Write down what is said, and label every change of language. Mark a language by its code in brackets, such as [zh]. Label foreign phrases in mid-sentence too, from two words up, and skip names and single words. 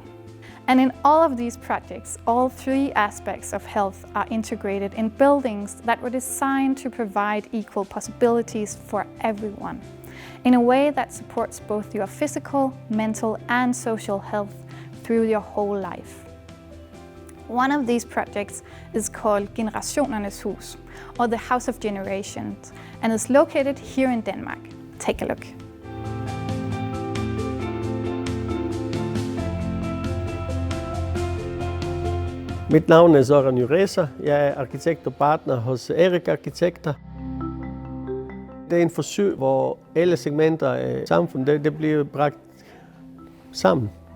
[en] And in all of these projects, all three aspects of health are integrated in buildings that were designed to provide equal possibilities for everyone, in a way that supports both your physical, mental, and social health through your whole life. One of these projects is called Generationernes Hus, or the House of Generations, and is located here in Denmark. Take a look. [da] Mit navn er Søren Juresa. Jeg er arkitekt og partner hos Erik Arkitekter. Det er en forsøg, hvor alle segmenter af samfundet det bliver bragt sammen.